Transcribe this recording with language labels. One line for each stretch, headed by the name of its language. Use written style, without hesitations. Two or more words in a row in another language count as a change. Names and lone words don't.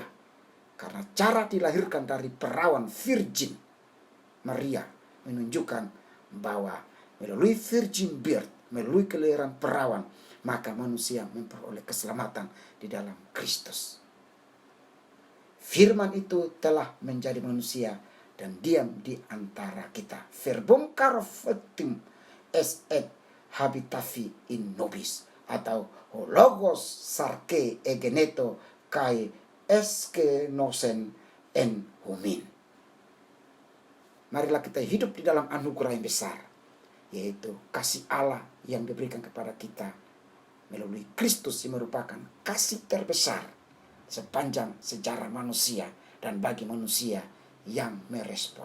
Indonesian: Karena cara dilahirkan dari perawan virgin Maria menunjukkan bahwa melalui
English: virgin birth,
Indonesian: melalui kelahiran perawan, maka manusia memperoleh keselamatan di dalam Kristus. Firman itu telah menjadi manusia dan diam di antara kita.
Latin: Verbum caro factum est et habitavi in nobis, atau
Greek: λόγος σὰρξ ἐγένετο καὶ ἐσκήνωσεν ἐν ἡμῖν.
Indonesian: Marilah kita hidup di dalam anugerah yang besar, yaitu kasih Allah yang diberikan kepada kita melalui Kristus, yang merupakan kasih terbesar sepanjang sejarah manusia dan bagi manusia yang meresponnya.